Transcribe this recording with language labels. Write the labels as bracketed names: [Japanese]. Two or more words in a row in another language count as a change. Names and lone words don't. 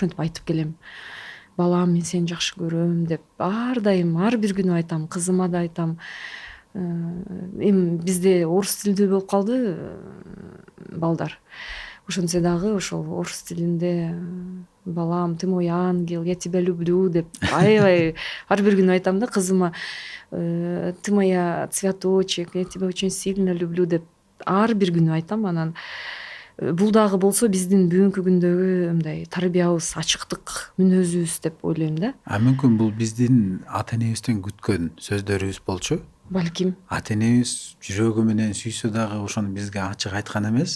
[Kyrgyz] Ошентип айтып келем. Балам мен сени жакшы көрөм деп ар дайым ар бир күнү айтам, кызыма да айтам. эми бизде орус тилдүү болуп калды балдар. Ошентсе дагы ошол орус тилинде балам, [Russian] ты мой ангел, я тебя люблю [Kyrgyz] деп аябай ар бир күнү айтам да кызыма, [Russian] ты моя цветочек, я тебя очень сильно люблю [Kyrgyz] деп ар бир күнү айтам. Анан бул дагы болсо биздин бүгүнкү күндөгү мындай тарбиябыз, ачыктык мүнөзүбүз деп ойлойм да. Мүмкүн бул биздин ата энебизден күткөн сөздөрүбүз болчу. Балким. Ата энебиз жүрөгү менен сүйсө дагы ошону бизге ачык айткан эмес.